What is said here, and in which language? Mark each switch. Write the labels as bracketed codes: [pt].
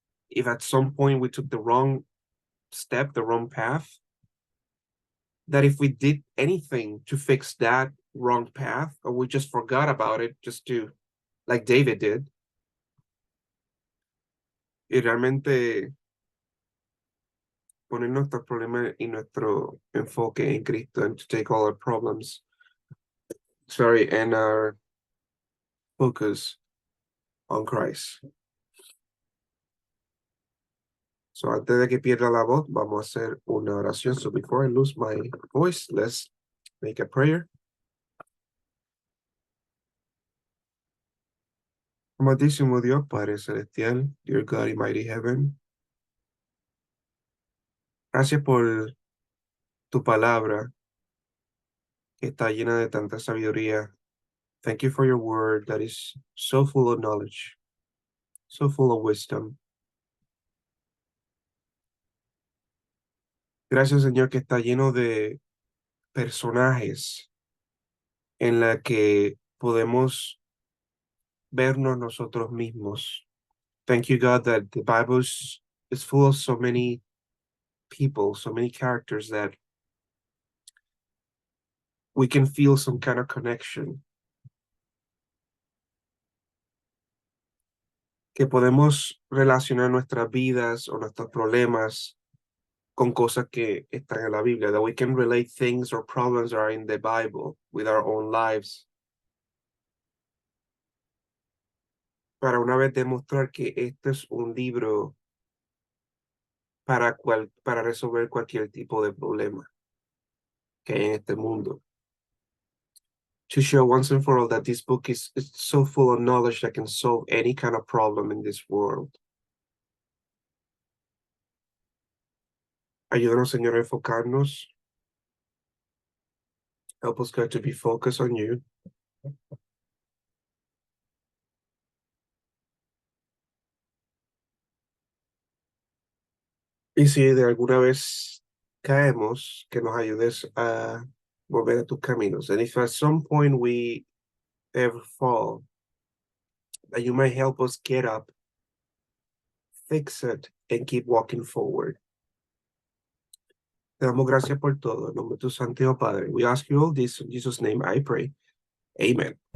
[en] If at some point we took the wrong step, the wrong path, that if we did anything to fix that wrong path, or we just forgot about it, just to, like David did, [es] y realmente poner nuestros problemas y nuestro enfoque en Cristo, [en] and to take all our problems, and our focus on Christ. [es] So antes de que pierda la voz, vamos a hacer una oración. [en] So before I lose my voice, let's make a prayer. [es] Amadísimo Dios, Padre Celestial, [en] dear God in mighty heaven, [es] gracias por tu palabra que está llena de tanta sabiduría. [en] Thank you for your word that is so full of knowledge, so full of wisdom. [es] Gracias, Señor, que está lleno de personajes en la que podemos vernos nosotros mismos. [en] Thank you, God, that the Bible is full of so many people, so many characters that we can feel some kind of connection. [es] que podemos relacionar nuestras vidas o nuestros problemas con cosas que están en la Biblia, [en] that we can relate things or problems that are in the Bible with our own lives. [es] Para una vez demostrar que este es un libro para resolver cualquier tipo de problema que hay en este mundo. [en] To show once and for all that this book is so full of knowledge that can solve any kind of problem in this world. [es] Ayúdanos, Señor, a enfocarnos. [en] Help us, God, to be focused on you. [es] Y si de alguna vez caemos, que nos ayudes a volver a tus caminos. [en] And if at some point we ever fall, that you might help us get up, fix it, and keep walking forward. [es] Te damos gracias por todo. En nombre de tu Santo Padre. [en] We ask you all this in Jesus' name I pray. Amen.